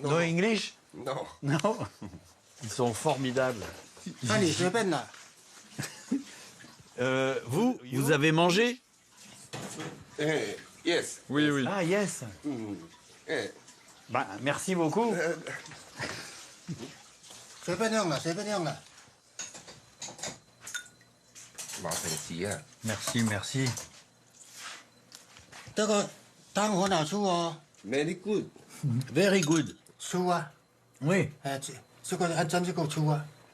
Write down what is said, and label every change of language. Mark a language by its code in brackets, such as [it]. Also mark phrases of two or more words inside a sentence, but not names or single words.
[en] No English? [fr] non. Non. Ils sont formidables. Vous avez mangé? [en] Yes. [fr] Oui, oui. Ah, yes. Merci beaucoup. [zh] 随便用了，随便用了。麻烦极啊！ [fr] Merci, merci. [zh] 这个汤很好吃哦。 [en] Very good. Very good. [zh] 粗啊， [fr] Oui. [zh] 这个还真是够粗啊。